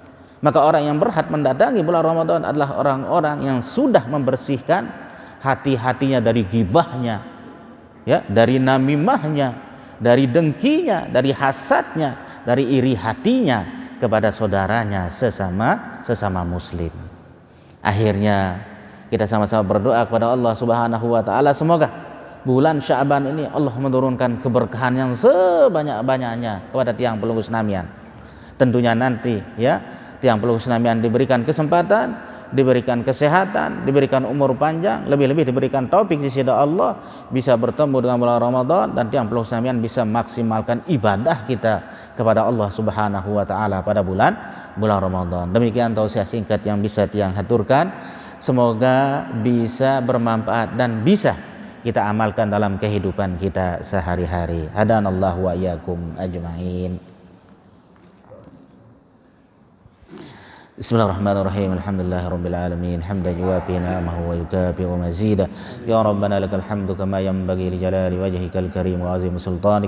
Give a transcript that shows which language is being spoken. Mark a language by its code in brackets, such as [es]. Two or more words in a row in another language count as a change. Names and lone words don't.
[id] Maka orang yang berhak mendatangi bulan Ramadan adalah orang-orang yang sudah membersihkan hati-hatinya dari ghibahnya, ya, dari namimahnya, dari dengkinya, dari hasadnya, dari iri hatinya kepada saudaranya sesama muslim. Akhirnya kita sama-sama berdoa kepada Allah [ar] سبحانه وتعالى, [id] semoga bulan Sya'ban ini Allah menurunkan keberkahan yang sebanyak-banyaknya kepada [sas] tiang pelunggu senamian. [id] Tentunya nanti ya [sas] tiang pelunggu senamian [id] diberikan kesempatan, diberikan kesehatan, diberikan umur panjang, lebih-lebih diberikan taufik di sisi Allah bisa bertemu dengan bulan Ramadan, dan [sas] tiang pelunggu senamian [id] bisa maksimalkan ibadah kita kepada Allah [ar] سبحانه وتعالى [id] pada bulan Ramadan. Demikian tausiah singkat yang bisa tiang haturkan. Semoga bisa bermanfaat dan bisa kita amalkan dalam kehidupan kita sehari-hari. [ar] هدانا الله وإياكم أجمعين. بسم الله الرحمن الرحيم. الحمد لله رب العالمين. حمدا يوافي نعمه ويكافئ مزيده. يا ربنا لك الحمد كما ينبغي لجلال وجهك الكريم وعظيم سلطانك.